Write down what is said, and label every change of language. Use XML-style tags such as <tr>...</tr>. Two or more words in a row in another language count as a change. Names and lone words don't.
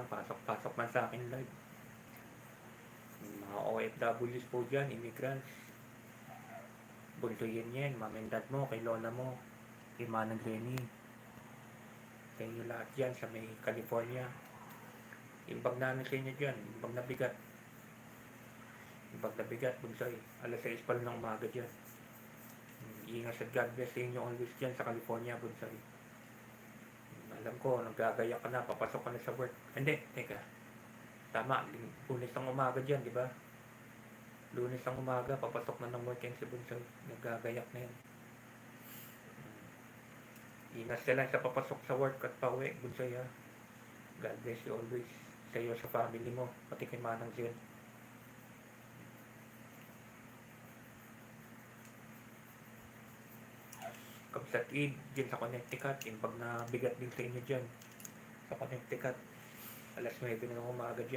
<tl>Pasok-pasok man sa akin live. Mga OFWs po dyan, immigrants. Bunsoy yan, mamendad mo, kay lola mo. Kay Manang Lenny. Sa inyo lahat dyan sa may California. Imbag namin sa inyo dyan,</tl> <ilo>imbag na bigat. Imbag na bigat, bunsoy.</ilo> <tl>Alas 6 pa rin ng umaga dyan. Ingat at</tl> <en>God bless</en> <tl>sa inyo always dyan sa California, bunsoy. Alam ko, naggagaya ka na, papasok ka na sa work. Hindi, teka. Tama, Lunes ng umaga dyan, di ba? Lunes ng umaga, papasok na ng work yan si bunsoy. Naggagayak na yan. Ingat sila sa papasok sa work at pauwi, bunsoy ha.</tl> <en>God bless you always.</en> <tl>Sa iyo, sa family mo, pati kay Manang Zion. Kabsat Eid, dyan sa Connecticut,</tl> <ilo>imbag na bigat</ilo> <tl>din sa inyo dyan. Sa Connecticut, alas 9 na ng umaga dyan.</tl>